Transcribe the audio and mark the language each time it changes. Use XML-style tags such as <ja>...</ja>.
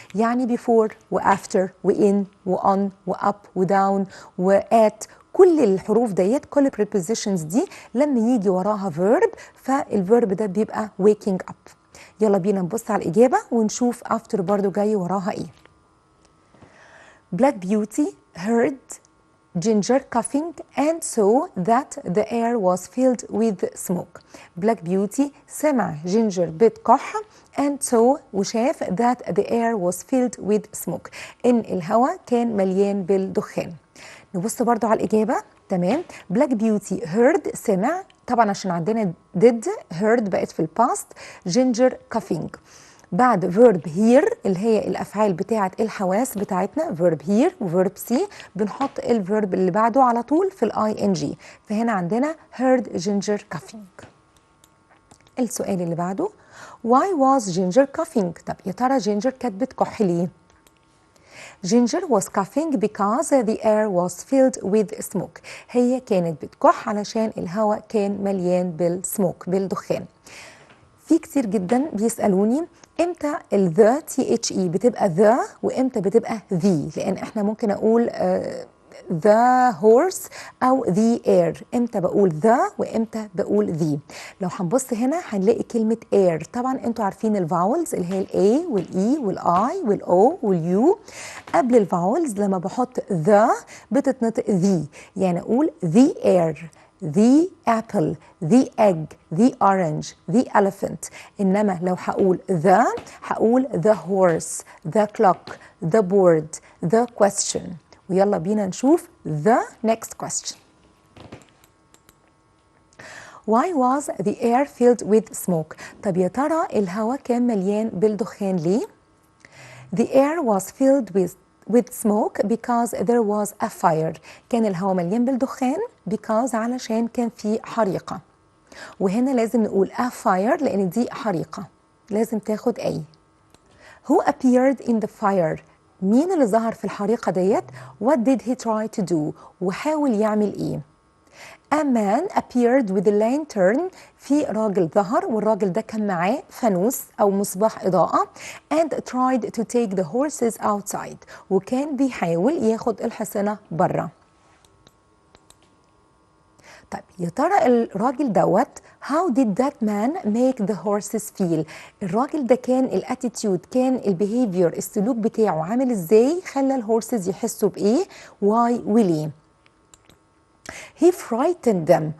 <ar>يعني before وafter وin وon وup وdown وat، كل الحروف ديت كل prepositions دي لما يجي وراها verb فالفيرب ده بيبقى waking up. يلا بينا نبص على الإجابة ونشوف after برضو جاي وراها ايه.</ar> <en>Black Beauty heard Ginger coughing and saw that the air was filled with smoke. Black Beauty</en> <ar>سمع جينجر بتكح</ar> <en>and saw</en> <ar>وشاف</ar> <en>that the air was filled with smoke.</en> <ar>إن الهواء كان مليان بالدخان. نبص برضو على الإجابة. تمام.</ar> <en>Black Beauty heard</en> <ar>سمع طبعا عشان عندنا</ar> <en>did heard</en> <ar>بقت في الباست.</ar> <en>ginger coughing.</en> <ar>بعد verb hear اللي هي الافعال بتاعه الحواس بتاعتنا verb hear وverb see بنحط الverb اللي بعده على طول في ing. فهنا عندنا</ar> <en>heard ginger coughing.</en> <ar>السؤال اللي بعده</ar> <en>why was ginger coughing؟</en> <ar>طب يا ترى</ar> <en>ginger</en> <ar>كانت بتكح ليه؟</ar> <en>Ginger was coughing because the air was filled with smoke.</en> <ar>هي كانت بتكح علشان الهواء كان مليان بالسموك بالدخان. في كتير جدا بيسألوني امتى ال the THE بتبقى the وامتى بتبقى the، لان احنا ممكن اقول the horse أو the air. إمتى بقول the وإمتى بقول the؟ لو هنبص هنا هنلاقي كلمة air. طبعا أنتوا عارفين الفاولز اللي هي ال A وال E وال I وال O وال U. قبل الفاولز لما بحط the بتتنطق the، يعني أقول the air، the apple، the egg، the orange، the elephant. إنما لو هقول the هقول the horse، the clock، the board، the question. ويلا بينا نشوف</ar> <en>the next question. Why was the air filled with smoke؟</en> <ar>طب يا ترى الهواء كان مليان بالدخان ليه؟</ar> <en>The air was filled with smoke because there was a fire.</en> <ar>كان الهواء مليان بالدخان because علشان كان في حريقة. وهنا لازم نقول a fire لأن دي حريقة، لازم تاخد A.</ar> <en>Who appeared in the fire؟</en> <ar>مين اللي ظهر في الحريقة ديت؟</ar> <en>What did he try to do؟</en> <ar>وحاول يعمل ايه؟</ar> <en>A man appeared with a lantern.</en> <ar>في راجل ظهر والراجل ده كان معاه فانوس أو مصباح إضاءة</ar> <en>and tried to take the horses outside.</en> <ar>وكان بيحاول ياخد الحصنة برا. طيب يا ترى الراجل دوت</ar> <en>how did that man make the horses feel؟</en> <ar>الراجل ده كان الاتيتيود، كان البيهيفير، السلوك بتاعه عامل ازاي خلى الهورسز يحسوا بايه؟ why وليه؟</ar> <en>He frightened them.</en>